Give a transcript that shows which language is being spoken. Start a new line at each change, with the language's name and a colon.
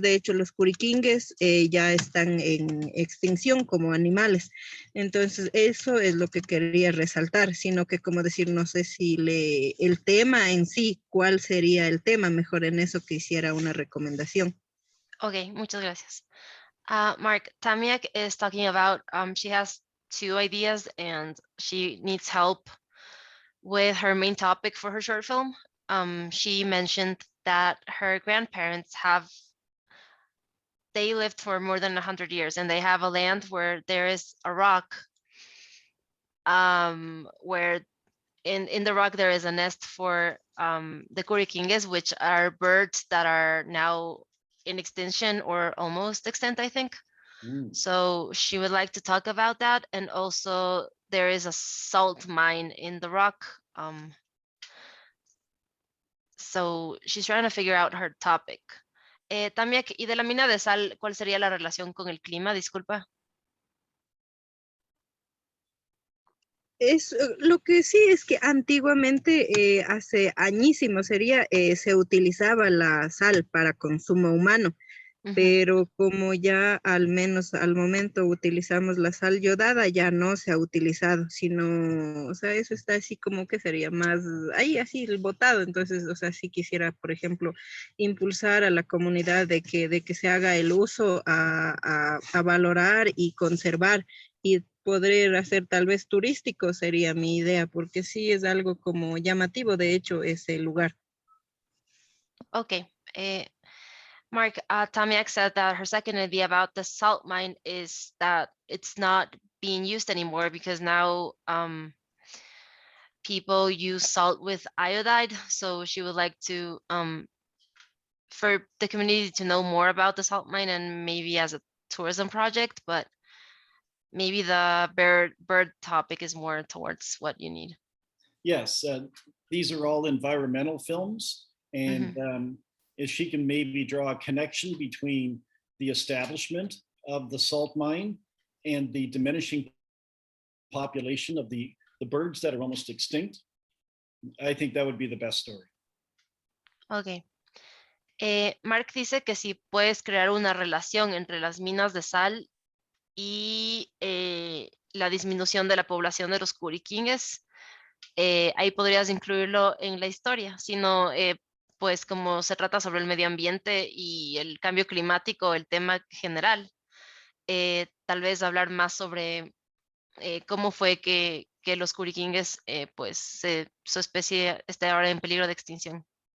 Spanish: De hecho, los curiquingues ya están en extinción como animales. Entonces, eso es lo que quería resaltar, sino que, como decir, no sé si el tema en sí, cuál sería el tema, mejor en eso que hiciera una recomendación. Ok, muchas gracias.
English: Mark, Tamiak is talking about, she has 2 ideas and she needs help with her main topic for her short film. She mentioned that her grandparents they lived for more than 100 years, and they have a land where there is a rock, where in the rock there is a nest for the curiquingues, which are birds that are now in extinction or almost extinct, I think. So she would like to talk about that, and also there is a salt mine in the rock. So she's trying to figure out her topic.
Spanish: También, y de la mina de sal, ¿cuál sería la relación con el clima? Disculpa. Lo que sí es que antiguamente, hace añísimos se utilizaba la sal para consumo humano, pero como ya al menos al momento utilizamos la sal yodada, ya no se ha utilizado, sino, o sea, eso está así como que sería más, ahí así botado. Entonces, o sea, sí quisiera, por ejemplo, impulsar a la comunidad de que se haga el uso a valorar y conservar, y poder hacer tal vez turístico sería mi idea, porque sí es algo como llamativo, de hecho, ese lugar.
English: Okay. Mark, Tamiak said that her second idea about the salt mine is that it's not being used anymore because now people use salt with iodide. So she would like to, for the community to know more about the salt mine, and maybe as a tourism project, but maybe the bird topic is more towards what you need. Yes, these are all environmental films, and if she can maybe draw a connection between the establishment of the salt mine and the diminishing population of the birds that are almost extinct, I think that would be the best story. Okay.
Spanish: Mark dice que si puedes crear una relación entre las minas de sal y la disminución de la población de los curiquingues, ahí podrías incluirlo en la historia. Si no, pues como se trata sobre el medio ambiente y el cambio climático, el tema general, tal vez hablar más sobre cómo fue que los curiquingues, pues su especie esté ahora en peligro de extinción.